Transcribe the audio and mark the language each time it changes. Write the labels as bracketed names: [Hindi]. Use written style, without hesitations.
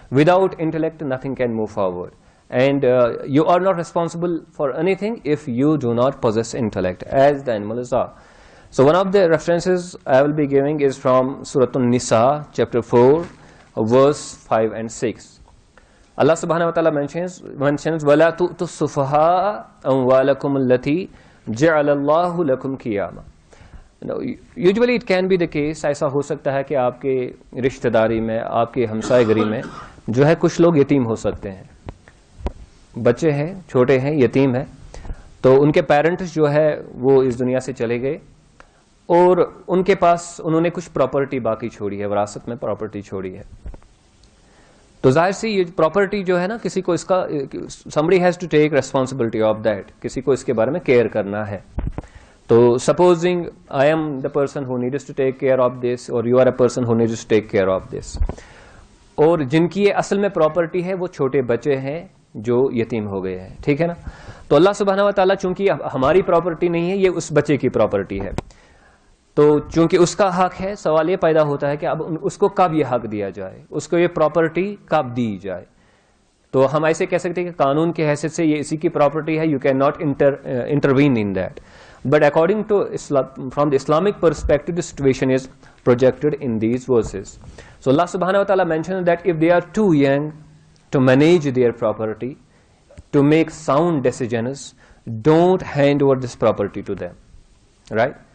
[English] Without intellect, nothing can move forward. And you are not responsible for anything if you do not possess intellect, as the animals are. So one of the references I will be giving is from Surah An-Nisa, chapter 4, verse 5 and 6. Allah subhanahu wa ta'ala mentions [Arabic] وَلَا تُؤْتُوا السُّفَهَاءَ أَمْوَالَكُمُ الَّتِي جَعَلَ اللَّهُ لَكُمْ قِيَامًا. [English] Usually it can be the case, [Urdu] ایسا ہو سکتا ہے کہ آپ کے رشتہ داری میں, آپ کے ہمسائے گری میں جو ہے کچھ لوگ یتیم ہو سکتے ہیں, بچے ہیں, چھوٹے ہیں, یتیم ہیں, تو ان کے پیرنٹس جو ہے وہ اس دنیا سے چلے گئے اور ان کے پاس انہوں نے کچھ پراپرٹی باقی چھوڑی ہے, وراثت میں پراپرٹی چھوڑی ہے. تو ظاہر سی یہ پراپرٹی جو ہے نا, کسی کو اس کا [English] somebody has to take responsibility of that, [Urdu] کسی کو اس کے بارے میں کیئر کرنا ہے. [English] تو supposing I am the person who needs to take care of this, or you are a person who needs to take care of this, [Urdu] اور جن کی یہ اصل میں پراپرٹی ہے وہ چھوٹے بچے ہیں جو یتیم ہو گئے ہیں, ٹھیک ہے نا. تو اللہ سبحانہ و تعالیٰ چونکہ ہماری پراپرٹی نہیں ہے, یہ اس بچے کی پراپرٹی ہے, تو چونکہ اس کا حق ہے, سوال یہ پیدا ہوتا ہے کہ اب اس کو کب یہ حق دیا جائے, اس کو یہ پراپرٹی کب دی جائے. تو ہم ایسے کہہ سکتے ہیں کہ قانون کی حیثیت سے یہ اسی کی پراپرٹی ہے, [English] You cannot intervene in that. But according to Islam, from the Islamic perspective, the situation is projected in these verses. So Allah subhanahu wa ta'ala mentions that if they are too young to manage their property, to make sound decisions, don't hand over this property to them, right?